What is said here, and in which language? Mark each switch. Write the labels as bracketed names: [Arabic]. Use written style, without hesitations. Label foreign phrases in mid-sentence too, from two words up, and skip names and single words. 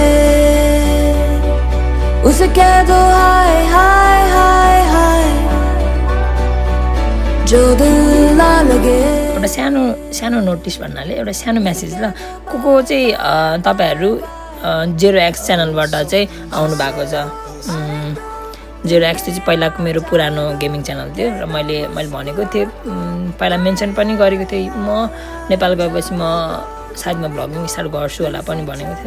[Hindi] उसे कह दो हाय हाय हाय हाय, जो दिल ना लगे। [Nepali] एउटा सानो नोटिस भन्नाले एउटा सानो मेसेज ल, को चाहिँ तपाईँहरू 0x च्यानलबाट चाहिँ आउनु भएको छ। 0x चाहिँ पहिलाको मेरो पुरानो [English] gaming channel [Nepali] थियो र मैले भनेको थिएँ, पहिला मेन्सन पनि गरेको थिएँ म नेपाल गएपछि म सायद म [English] vlogging start [Nepali] गर्छु होला पनि भनेको थिएँ।